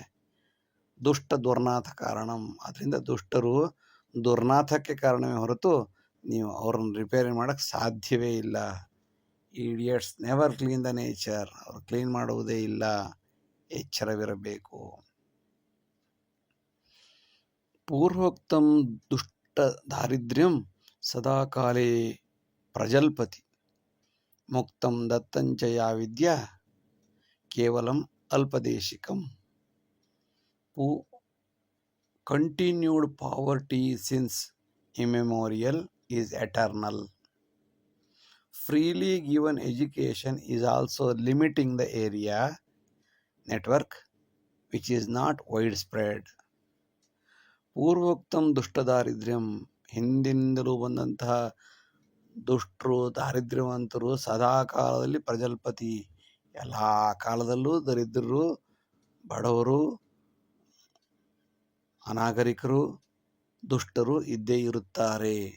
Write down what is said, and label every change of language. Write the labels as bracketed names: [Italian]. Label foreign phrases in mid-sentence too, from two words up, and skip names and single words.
[Sanskrit] ದುಷ್ಟ ದುರ್ನಾಥ ಕಾರಣಂ, [Kannada] ಅದರಿಂದ ದುಷ್ಟರು ದುರ್ನಾಥಕ್ಕೆ ಕಾರಣವೇ ಹೊರತು ನೀವು ಅವ್ರನ್ನ ರಿಪೇರಿ ಮಾಡೋಕ್ಕೆ ಸಾಧ್ಯವೇ ಇಲ್ಲ. [English] Idiots never clean the nature, [Kannada] ಅವ್ರು ಕ್ಲೀನ್ ಮಾಡುವುದೇ ಇಲ್ಲ. ಎಚ್ಚರವಿರಬೇಕು. [Sanskrit] ಪೂರ್ವೋಕ್ತಂ ದುಷ್ಟ ದಾರಿದ್ರ್ಯಂ ಸದಾ ಕಾಲೇ ಪ್ರಜಲ್ಪತಿ, ಮುಕ್ತಂ ದತ್ತಂಚ ಯಾ ವಿದ್ಯಾ ಕೇವಲಂ ಅಲ್ಪದೇಶಿಕಂ. [English] Continued poverty since immemorial is eternal. Freely given education is also limiting the area network, which is not widespread. [Sanskrit] ಪೂರ್ವೋಕ್ತಂ ದುಷ್ಟ ದಾರಿದ್ರ್ಯಂ, [Kannada] ಹಿಂದಿನಿಂದಲೂ ಬಂದಂತಹ ದುಷ್ಟರು ದಾರಿದ್ರ್ಯವಂತರು ಸದಾ ಕಾಲದಲ್ಲಿ ಪ್ರಜಲ್ಪತಿ, ಎಲ್ಲ ಕಾಲದಲ್ಲೂ ದರಿದ್ರರು, ಬಡವರು, ಅನಾಗರಿಕರು, ದುಷ್ಟರು ಇದ್ದೇ ಇರುತ್ತಾರೆ.